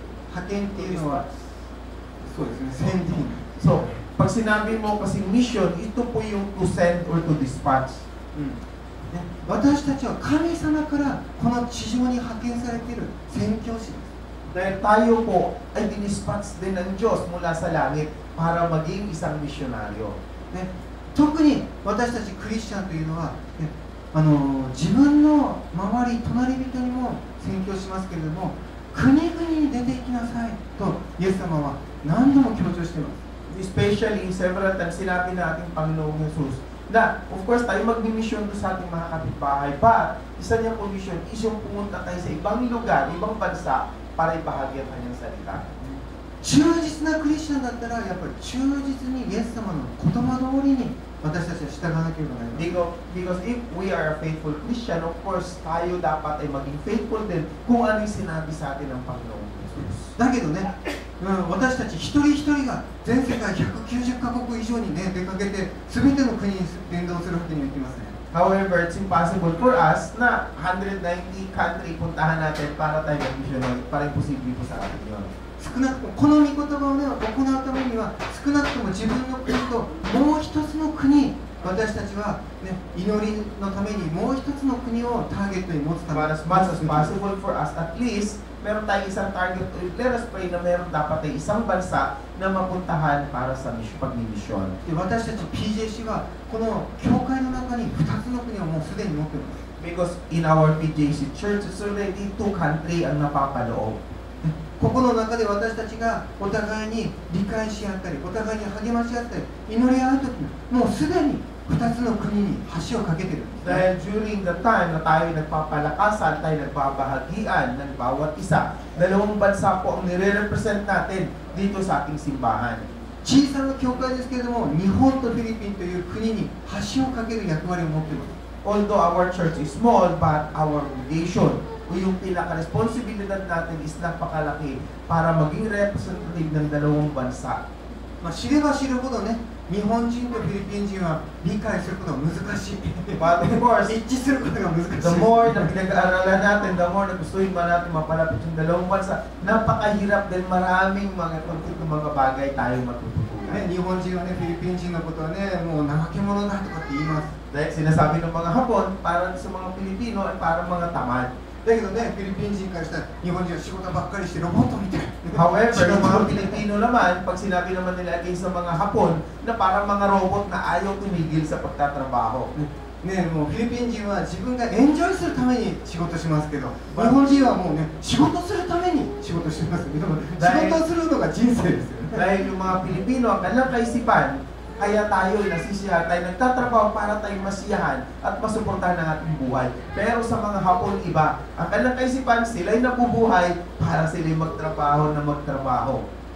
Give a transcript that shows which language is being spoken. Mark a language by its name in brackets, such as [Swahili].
[Japanese] 派遣っていうのは、そうですね、宣伝。 [Filipino] so pag sinabi mo kasi mission, ito po yung [English] to send or to dispatch. [Japanese] ね、私たちは神様からこの地上に派遣されている宣教師です。 [Filipino] Dahil tayo po ay dinispatch din ng Diyos mula sa langit para maging isang misyonaryo. [Japanese] ね、特に私たちクリスチャンというのは、ね、自分の周り、隣人にも宣教しますけれども、国々に出て行きなさいとイエス様は何度も強調しています。 [Filipino] Especially, several times sinabi na ating Panginoong Jesus na, [English] of course, [Filipino] tayo magmi-mission doon sa ating mga kapitbahay. But, isa niyang mission is yung pumunta tayo sa ibang lugar, ibang bansa, para ibahagi ang kanyang salita. [Japanese] 忠実なクリスチャンだったら、やっぱり忠実にイエス様の言葉通りに私たちは従わなければなりません。 [English] Because if we are a faithful Christian, of course, [Filipino] tayo dapat ay maging faithful din kung ano yung sinabi sa atin ng Panginoong Jesus. [Japanese] だけどね、私たち一人一人が全世界190カ国以上にね、出かけて全ての国に伝道するわけにはいきません。 [English] However, it's impossible for us na 190 country [Filipino] puntahan natin para tayo mag-missionary. Parang imposible po sa atin yun. [Japanese] 少なくともこの御言葉を、ね、行うためには少なくとも自分の国ともう一つの国、私たちは、ね、祈りのためにもう一つの国をターゲットに持つため [English] But as much as possible for us, at least, [Filipino] meron tayong isang target. [English] Let us pray [Filipino] na meron dapat ay isang bansa na mapuntahan para sa pagmimisyon. [Japanese] で私たち PJC はこの教会の中に2つの国をもうすでに持っています。 [English] Because in our PJC church, it's already 2 country [Filipino] ang napapaloob. [Japanese] ここの中で私たちがお互いに理解し合ったり、お互いに励まし合ったり、祈り合うときにもうすでに2つの国に橋を架けているんです、ね。 [Filipino] Dahil [English] during the time [Filipino] na tayo nagpapalakasan, tayo nagbabahagian ng bawat isa, dalawang bansa po ang nire-represent natin dito sa ating simbahan. [Japanese] 小さな教会ですけれども、日本とフィリピンという国に橋を架ける役割を持っています。 [English] Although our church is small, but our obligation [Filipino] o yung pinaka-responsibilidad natin is napakalaki para maging representative ng dalawang bansa. [Japanese] まあ、知れば知るほどね、日本人とフィリピン人は理解することが難しい。 [English] But of course, [Japanese] 一致することが難しい。 [English] the more [Filipino] na pinag-aaralan natin, the more na gustuhin man natin mapalapit yung dalawang bansa, napakahirap din, maraming mga konflikt ng mga bagay tayo matututunan. [Japanese] ね、日本人はね、フィリピン人のことはね、もう怠け者だとかって言います。 [Filipino] Dahil sinasabi ng mga Hapon, para sa mga Pilipino ay parang mga tamad. [Japanese] だけどね、フィリピン人からしたら日本人は仕事ばっかりしてロボットみたい。 [Filipino] However, yung mga Pilipino naman, pag sinabi naman nila against sa mga Hapon, na parang mga robot na ayaw tumigil sa pagtatrabaho. [Japanese] ね、もうフィリピン人は自分がエンジョイするために仕事しますけど、日本人はもうね、仕事するために仕事してますけど、仕事をするのが人生ですよね。 [Filipino] Dahil yung mga Pilipino, ang kanilang kaisipan, kaya tayo nasisiyahan, tayo nagtatrabaho para tayo masiyahan at masuportahan ang ating buhay. Pero sa mga Hapon iba, ang kanilang kaisipan, sila'y nabubuhay para sila'y magtrabaho na magtrabaho.